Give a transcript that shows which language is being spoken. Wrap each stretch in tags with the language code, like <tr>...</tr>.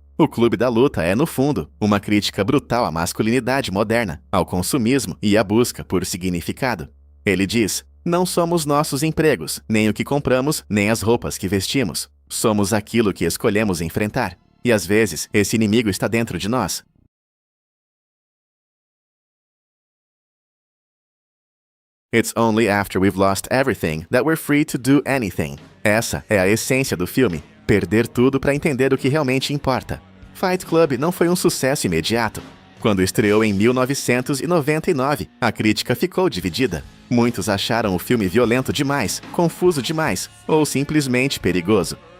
<pt>O Clube da Luta é, no fundo, uma crítica brutal à masculinidade moderna, ao consumismo e à busca por significado. Ele diz: não somos nossos empregos, nem o que compramos, nem as roupas que vestimos. Somos aquilo que escolhemos enfrentar. E às vezes, esse inimigo está dentro de nós.</pt> <en>It's only after we've lost everything that we're free to do anything.</en> <pt>Essa é a essência do filme. Perder tudo para entender o que realmente importa. Fight Club não foi um sucesso imediato. Quando estreou em 1999, a crítica ficou dividida. Muitos acharam o filme violento demais, confuso demais ou simplesmente perigoso.</pt>